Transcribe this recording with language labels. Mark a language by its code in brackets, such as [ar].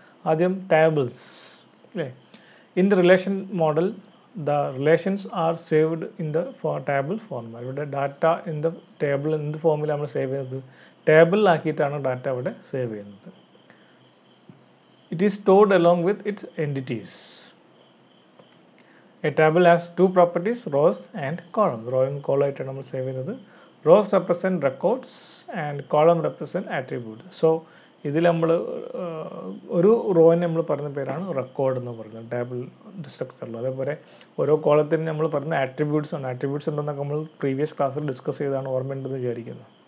[ml] ആദ്യം ടേബിൾസ് അല്ലേ. [en] In the relation model the relations are saved in the table format. [ml] ഇവിടെ data in the table എന്ത് ഫോമിലാണ് നമ്മൾ സേവ് ചെയ്യുന്നത്, ടേബിളിലാക്കിയിട്ടാണ് ഡാറ്റ ഇവിടെ സേവ് ചെയ്യുന്നത്. [en] It is stored along with its entities. A table has two properties, rows and columns. Row and column [ml] ആയിട്ടാണ് നമ്മൾ save ചെയ്യുന്നത്. [en] Rows represent records and column represent attributes. [ml] So ഇതിൽ നമ്മൾ ഒരു റോയിന് നമ്മൾ പറയുന്ന പേരാണ് റെക്കോർഡ് എന്ന് പറയുന്നത് ടേബിൾ സ്ട്രക്ചറിൽ. അതേപോലെ ഓരോ കോളത്തിന് നമ്മൾ പറയുന്ന ആട്രിബ്യൂട്ട്സ് ആണ്. ആട്രിബ്യൂട്ട്സ് എന്താണെന്നൊക്കെ നമ്മൾ പ്രീവിയസ് ക്ലാസ്സിൽ ഡിസ്കസ് ചെയ്താണ്, ഓർമ്മയുണ്ടെന്ന് വിചാരിക്കുന്നു.